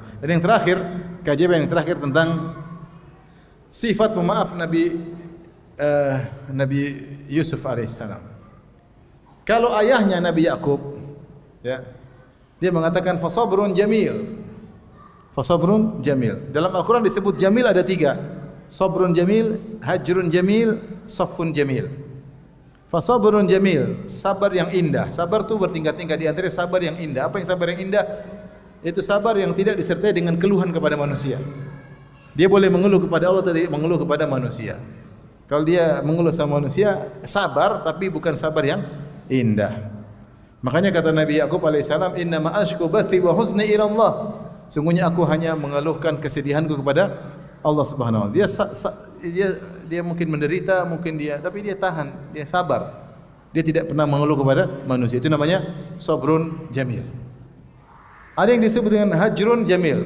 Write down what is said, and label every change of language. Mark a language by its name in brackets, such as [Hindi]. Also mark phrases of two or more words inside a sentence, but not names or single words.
[Indonesian] Dan yang terakhir, kajian yang terakhir tentang sifat pemaaf Nabi Yusuf alaihissalam. Kalau ayahnya Nabi Yakub, ya, dia mengatakan [Arabic] فصبر جميل. فصبر جميل. [Indonesian] Dalam Al-Quran disebut jamil ada 3. [Arabic] صبر جميل هجر جميل صفح جميل. فصبر جميل, [Indonesian] sabar yang indah. Sabar itu bertingkat-tingkat, di antara sabar yang indah. Apa yang sabar yang indah? Itu sabar yang tidak disertai dengan keluhan kepada manusia. Dia boleh mengeluh kepada Allah, tidak mengeluh kepada manusia. Kalau dia mengeluh sama manusia, sabar tapi bukan sabar yang indah. Makanya kata Nabi Yakub alaihissalam, [Arabic] "إنما أشكو بثي وحزني إلى الله." [Indonesian] Sungguhnya aku hanya mengeluhkan kesedihanku kepada Allah [Arabic] سبحانه وتعالى. [Indonesian] Dia mungkin menderita, mungkin tapi dia tahan, dia sabar. Dia tidak pernah mengeluh kepada manusia. Itu namanya [Arabic] صبر جميل. [Indonesian] Ada yang disebut dengan [Arabic] هجر جميل.